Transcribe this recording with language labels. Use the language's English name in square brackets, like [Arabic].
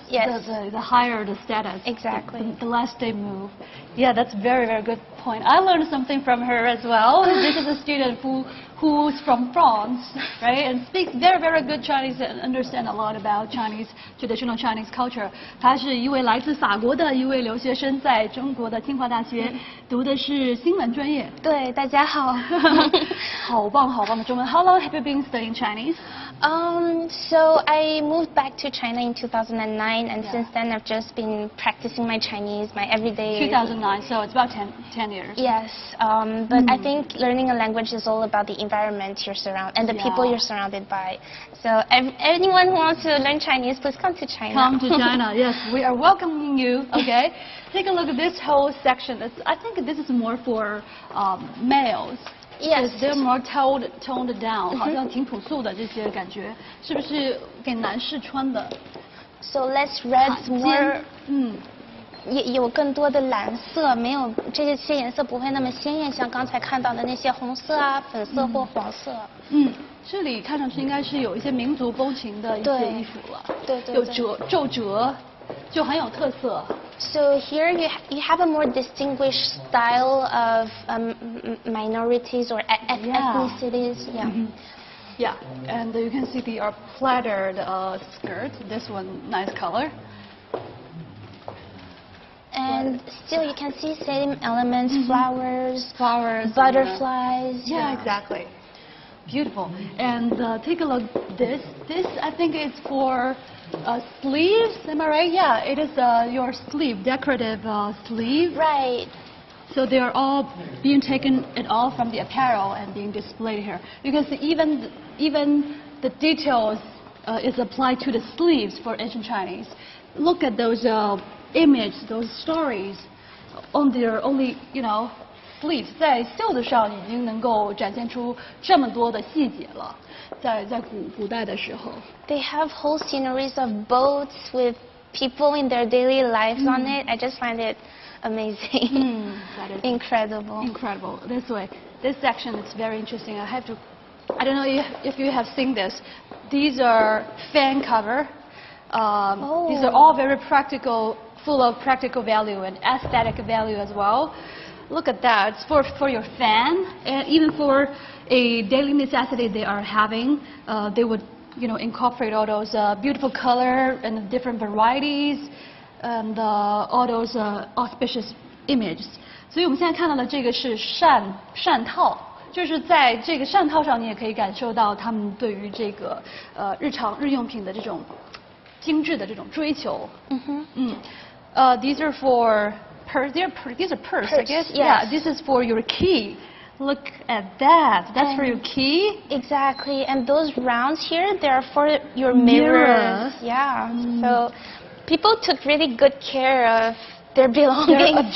[English] yes. the higher the status. Exactly. The less they move. Yeah, that's very, very good point. I learned something from her as well. This is a student who's from France, right, and speaks very, very good Chinese and understand a lot about Chinese, traditional Chinese culture. [Chinese] 她是一位来自法国的一位留学生，在中国的清华大学读的是新闻专业。对，大家好。好棒好棒的中文。 [English] How long have you been studying Chinese? So I moved back to China in 2009, and since then I've just been practicing my Chinese, my everyday. 2009, so it's about 10 years. Yes, but I think learning a language is all about the environment you're surrounded and the people you're surrounded by. So anyone who wants to learn Chinese, please come to China. Come to China. Yes, we are welcoming you. Okay, take a look at this whole section. I think this is more for males. Yes, they're more toned down. [Chinese] 好像挺朴素的这些感觉，是不是给男士穿的？ [English] So let's red more. [Chinese] 有更多的蓝色，没有这些颜色不会那么鲜艳，像刚才看到的那些红色啊、粉色或黄色。这里看上去应该是有一些民族风情的一些衣服了，对，有皱褶，就很有特色。 [English] So here you have a more distinguished style of minorities or ethnicities. Yeah, and you can see the plaitered skirt. This one, nice color. And still you can see same elements, flowers, butterflies. Yeah, exactly. Beautiful. And take a look. This I think is for sleeves. Am I right? Yeah, it is your sleeve, decorative sleeve. Right. So they are all being taken it all from the apparel and being displayed here. Because even the details is applied to the sleeves for ancient Chinese. Look at those images, those stories on their only, sleeves. [Chinese] 在袖子上已经能够展现出这么多的细节了，在古代的时候。 [English] They have whole sceneries of boats with people in their daily lives on it. I just find it amazing. That is incredible. Incredible. This section is very interesting. I don't know if you have seen this. These are fan cover. These are all very practical, full of practical value and aesthetic value as well. Look at that. It's for your fan, and even for a daily necessity they are having. They would incorporate all those beautiful color and different varieties and all those auspicious images. [Chinese] 所以我们现在看到的这个是扇套，就是在这个扇套上，你也可以感受到他们对于这个日用品的这种精致的这种追求。 [English] These are for these are purse, I guess. Yes. Yeah, this is for your key. Look at that. That's for your key. Exactly. And those rounds here, they're for your Mirror. mirrors. Yeah. So people took really good care of their belongings.